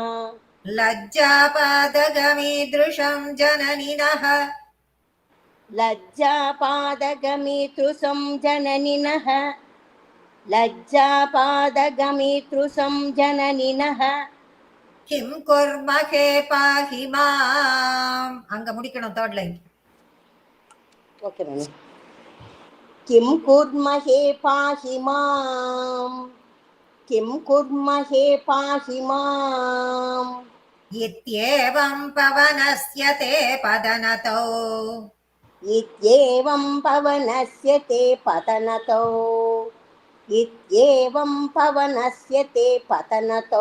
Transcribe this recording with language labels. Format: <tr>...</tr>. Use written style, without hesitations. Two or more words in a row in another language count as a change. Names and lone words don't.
<sa>लज्जापादगमीदृशं जननिनः लज्जापादगमीतृसं जननिनः लज्जापादगमीतृसं जननिनः किं कुर्महे पाहि माम्.</sa> <ta>அங்க முடிக்கணும்.</ta> <en>third line. okay ma'am.</en> <sa>किं कुर्महे पाहि माम् किं कुर्महे पाहि माम् इत्येवं पवनस्य ते पदनतौ इत्येवं पवनस्य ते पतनतौ इत्येवं पवनस्य ते पतनतौ</sa>